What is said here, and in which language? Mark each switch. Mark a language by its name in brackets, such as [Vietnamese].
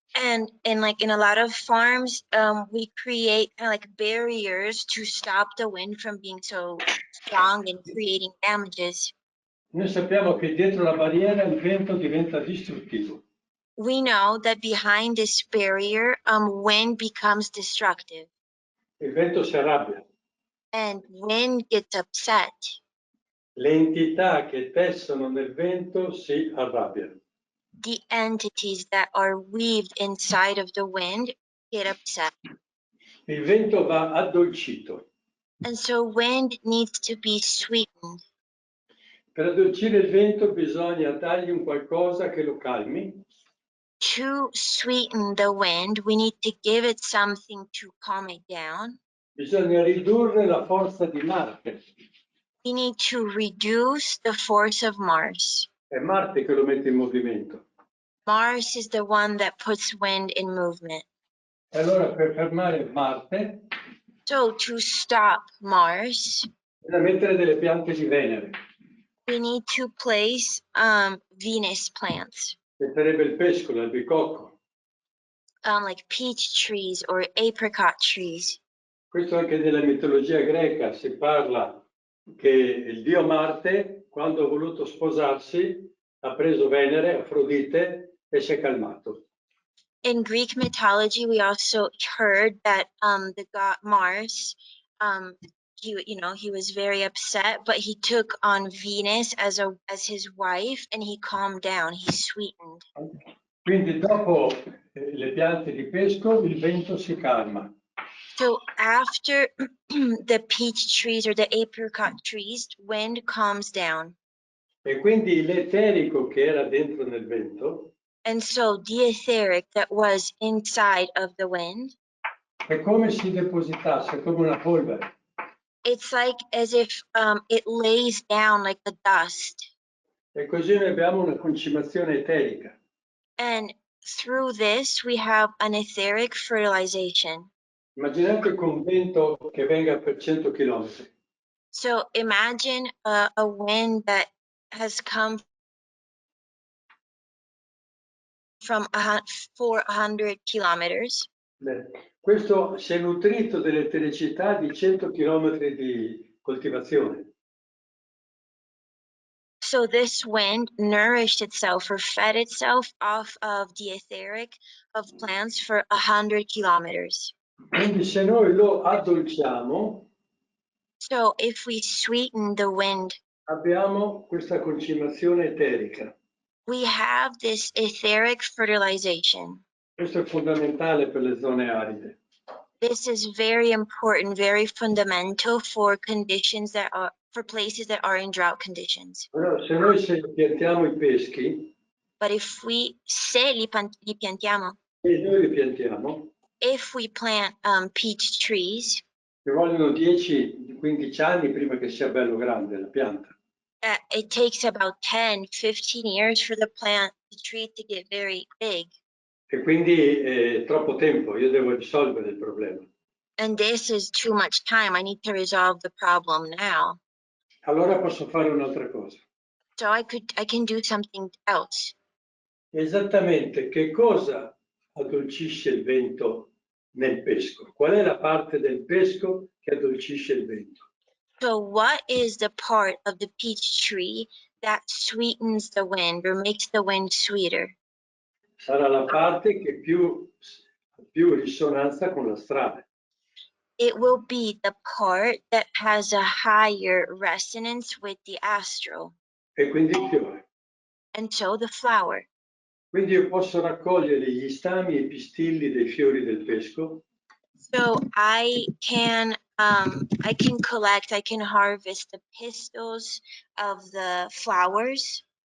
[English] And like in a lot of farms, we create kind of like barriers to stop the wind from being so strong and creating damages. [Italian] Noi sappiamo che dietro la barriera il vento diventa distruttivo. [English] We know that behind this barrier, wind becomes destructive. [Italian] Il vento si arrabbia. [English] And wind gets upset. [Italian] Le entità che tessono nel vento si arrabbiano. [English] The entities that are weaved inside of the wind get upset. [Italian] Il vento va addolcito. [English] And so wind needs to be sweetened. [Italian] Per addolcire il vento bisogna dargli un qualcosa che lo calmi. [English] To sweeten the wind, we need to give it something to calm it down. [Italian] Bisogna ridurre la forza di Marte. [English] We need to reduce the force of Mars. [Italian] È Marte che lo mette in movimento. [English] Mars is the one that puts wind in movement. [Italian] E allora per fermare Marte [English] So to stop Mars, [Italian] bisogna mettere delle piante di Venere. [English] we need to place Venus plants, [Italian] Che sarebbe il pesco, l'albicocco. [English] like peach trees or apricot trees. [Italian] Questo anche nella mitologia greca si parla che il dio Marte, quando ha voluto sposarsi, ha preso Venere, Afrodite, e si è calmato. [English] In Greek mythology, we also heard that the god Mars, he was very upset, but he took on Venus as his wife, and he calmed down. He sweetened. [Italian] Quindi dopo le piante di pesco il vento si calma. [English] So after the peach trees or the apricot trees, wind calms down. [Italian] E quindi l'eterico che era dentro nel vento [English] And so the etheric that was inside of the wind, [Italian] è come si depositasse, come una polvere. [English] it's like as if it lays down like the dust. [Italian] E così noi abbiamo una concimazione eterica. [English] And through this, we have an etheric fertilization. [Italian] Immaginate con un vento che venga per 100 chilometri. [English] So imagine a wind that has come from 400 kilometers. [Italian] Questo si è nutrito dell'etericità di 100 chilometri di coltivazione. [English] So this wind nourished itself or fed itself off of the etheric of plants for 100 kilometers. [Italian] Quindi se noi lo addolciamo, [English] So if we sweeten the wind, [Italian] abbiamo questa concimazione eterica. [English] we have this etheric fertilization. [Italian] Questo è fondamentale per le zone aride. [English] This is very important, very fundamental for conditions that are, for places that are in drought conditions. [Italian] Allora, se noi piantiamo i peschi, [English] But if we, [Italian] se li piantiamo, e noi li piantiamo, [English] if we plant peach trees, [Italian] ci vogliono 10-15 anni prima che sia bello grande la pianta. [English] it takes about 10-15 years for the tree to get very big. [Italian] E quindi è troppo tempo, io devo risolvere il problema. [English] And this is too much time. I need to resolve the problem now. [Italian] Allora posso fare un'altra cosa. [English] So I can do something else. [Italian] Esattamente che cosa addolcisce il vento nel pesco? Qual è la parte del pesco che addolcisce il vento? [English] So what is the part of the peach tree that sweetens the wind or makes the wind sweeter? [Italian] Sarà la parte che più risonanza con la strada. [English] It will be the part that has a higher resonance with the astral, [Italian] E quindi il fiore. [English] and so the flower. [Italian] Quindi io posso raccogliere gli stami e i pistilli dei fiori del pesco. [English] So I can collect, I can harvest the pistils of the flowers.